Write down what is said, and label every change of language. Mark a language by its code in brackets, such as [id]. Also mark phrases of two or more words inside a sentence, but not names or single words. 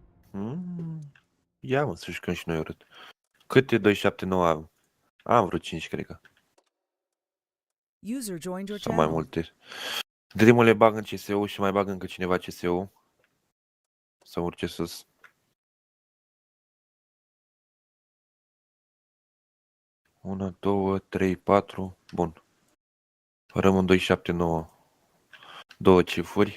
[ro] Ia mă, să jucăm și noi urât. Câte 279 am? Am vreo 5, cred că. [en] User joined your [ro] Sau mai [en] channel. [ro] multe. Dreamul le bag în CSU și mai bag încă cineva CSU. Să urce sus. Una, 2, 3, 4. Bun. Rămân 279. Două cifuri.